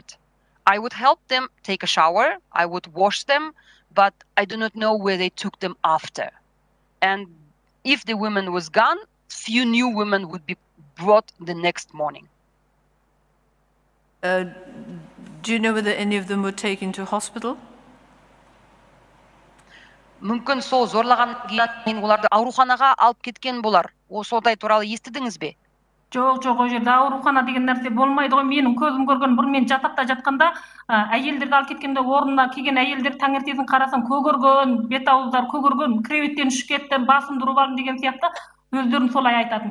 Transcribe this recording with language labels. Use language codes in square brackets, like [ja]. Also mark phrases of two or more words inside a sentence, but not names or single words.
[en] I would help them take a shower, I would wash them, but I do not know where they took them after. And if the woman was gone, few new women would be brought the next morning. Do you know whether any of them were taken to hospital? [kk] Мүмкін сол зорлаған кейін оларды ауруханаға алып кеткен болар. Сондай туралы естідіңіз бе? Жоқ, ол жерде аурухана деген нәрсе болмайды ғой. Менің көзім көрген бір мен жатақта жатқанда әйелдерді алып кеткенде орнына келген әйелдер таңертең қарасам көгерген, бет ауыздар көгерген, креветтен ұшып кетті, басым тұрып алдым деген сияқты өздерін солай айтатын.